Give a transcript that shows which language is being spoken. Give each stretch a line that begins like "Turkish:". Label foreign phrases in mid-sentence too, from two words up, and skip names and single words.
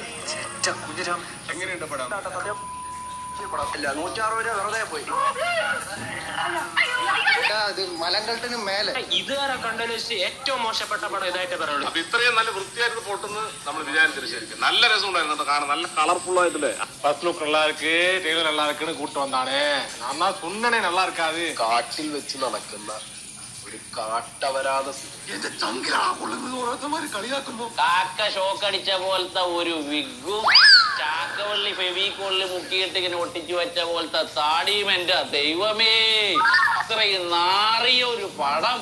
Malayalam: എങ്ങനെയുണ്ട് പടം? 160 രൂപ വെറുതെ പോയി. മലങ്കൾട്ടിന് മേലെ ഇതുവരെ കണ്ടതിൽ വെച്ച് ഏറ്റവും മോശപ്പെട്ട പടം ഇതായിട്ട് പറയുള്ളൂ. അപ്പൊ ഇത്രയും നല്ല വൃത്തിയായിട്ട് പോട്ടെന്ന് നമ്മൾ വിചാരിച്ചില്ല. ശരിക്കും നല്ല രസം ഉണ്ടായിരുന്നു കാണാൻ, നല്ല കളർഫുൾ ആയിട്ടില്ലേ.
English: first look
Tamil: நல்லா இருக்கு, ட்ரெய்லர் நல்லா இருக்குன்னு கூட்டு வந்தானே. நான் தான் சொன்னனே நல்லா இருக்காது.
Malayalam: കാട്ടിൽ വെച്ച് നടക്കുന്ന ഒരു കാട്ടവരാത എന്റെ ചങ്കിലാ കൊള്ളുന്നത് ഓരോരുത്തന്മാര് കളിയാക്കുമ്പോ കാക്ക ഷോക്കടിച്ച പോലത്തെ ഒരു വിഗും ചാക്കവള്ളി ഫെവിക്കോളിൽ മുക്കിയിട്ട് ഇങ്ങനെ ഒട്ടിച്ചു വെച്ച പോലത്തെ താടിയും. എന്റെ ദൈവമേ, ഇത്രയും നാറിയ ഒരു പടം.